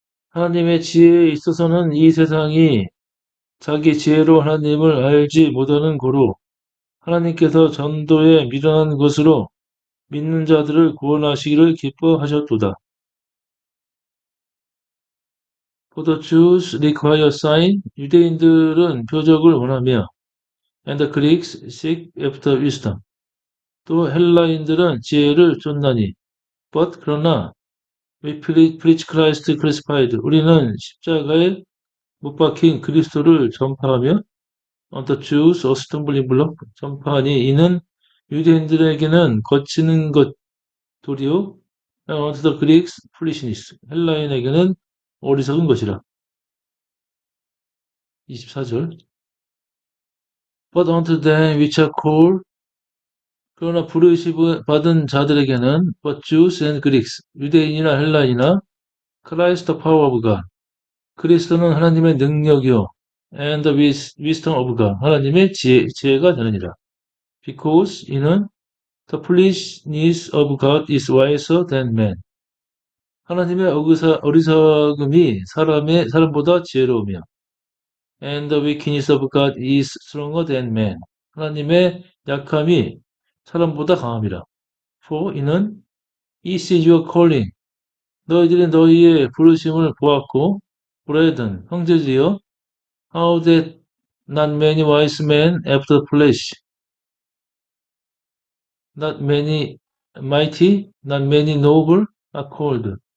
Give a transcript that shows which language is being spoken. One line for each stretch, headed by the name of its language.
Korean: 하나님의 지혜에 있어서는 이 세상이 자기 지혜로 하나님을 알지 못하는 고로 하나님께서 전도에 미련한 것으로 믿는 자들을 구원하시기를 기뻐하셨도다.
English: For the Jews require sign,
Korean: 유대인들은 표적을 원하며,
English: and the Greeks seek after wisdom.
Korean: 또 헬라인들은 지혜를 쫓나니, but 그러나
English: we preach Christ crucified.
Korean: 우리는 십자가에 못 박힌 그리스도를 전파하며,
English: on the Jews a stumbling block,
Korean: 전파하니 이는 유대인들에게는 거치는 것 도리요,
English: on the Greeks foolishness.
Korean: 헬라인에게는 어리석은 것이라. 24절.
English: But unto them which are called,
Korean: 그러나 부르심 받은 자들에게는
English: but Jews and Greeks,
Korean: 유대인이나 헬라인이나
English: Christ the power of God,
Korean: 그리스도는 하나님의 능력이요
English: and the wisdom of God,
Korean: 하나님의 지혜가 되느니라.
English: Because
Korean: 이는
English: the foolishness of God is wiser than man.
Korean: 하나님의 어리석음이 사람보다 지혜로우며
English: and the weakness of God is stronger than man.
Korean: 하나님의 약함이 사람보다 강함이라.
English: For
Korean: 이는
English: He sees your calling.
Korean: 너희들이 너희의 부르심을 보았고,
English: brethren,
Korean: 형제들이여,
English: how that not many wise men after the flesh, not many mighty, not many noble are called.